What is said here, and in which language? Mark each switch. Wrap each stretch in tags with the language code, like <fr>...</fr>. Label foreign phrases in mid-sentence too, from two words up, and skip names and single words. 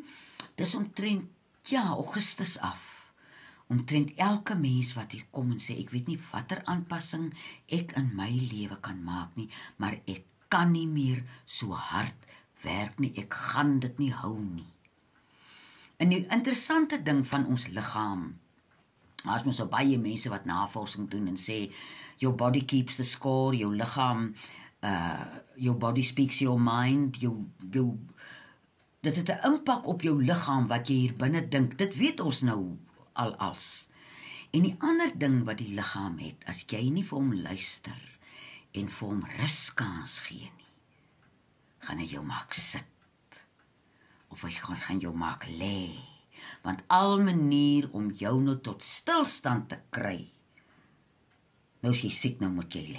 <af>Dis omtrent, Augustus af, omtrent elke mens wat hier kom en sê, ek weet nie watter aanpassing ek in my lewe kan maak nie, maar ek kan nie meer so hard werk nie, ek gaan dit nie hou nie. En die interessante ding van ons liggaam, as mens so baie mense wat navorsing doen en sê,</af> <en>your body keeps the score,</en> <af>jou liggaam,</af> <en>your body speaks your mind,</en> <af>dit het 'n impak op jou liggaam wat jy hier binne dink, dit weet ons nou als. En die ander ding wat die liggaam het, as jy nie vir hom luister en vir hom ruskans gee nie, gaan hy jou maak sit, of hy gaan jou maak lê, want al manier om jou nou tot stilstand te kry, nou as jy siek, nou moet jy lê.</af>